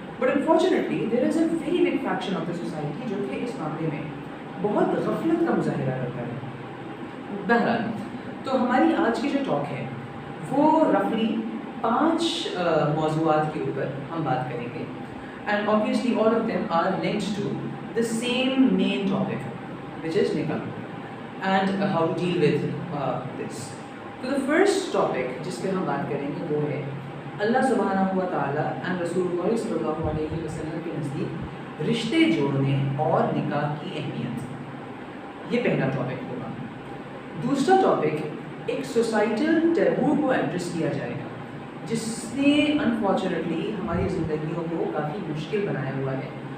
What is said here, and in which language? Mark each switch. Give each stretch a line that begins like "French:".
English: but unfortunately there is a very big faction of the society
Urdu: جو کہ اس معاملے میں بہت غفلت کا مظاہرہ کرتا ہے. بہرحال تو ہماری آج کی جو ٹاک ہے وہ رفلی 5 موضوعات کے اوپر ہم بات کریں گے. And
English: obviously all of them are linked to the same main topic which is nikah and how to deal with this. So the first topic
Urdu: جس پہ ہم بات کریں گے وہ ہے اللہ سبحانہ و تعالیٰ
English: and
Urdu: رسول اللہ صلی اللہ علیہ وسلم کے نزدیک رشتے جوڑنے اور نکاح کی اہمیت. یہ پہلا ٹاپک ہوگا. دوسرا ٹاپک ایک سوسائٹل ٹیبو کو ایڈریس کیا جائے گا جس نے انفارچونیٹلی ہماری زندگیوں کو کافی مشکل بنایا ہوا ہے.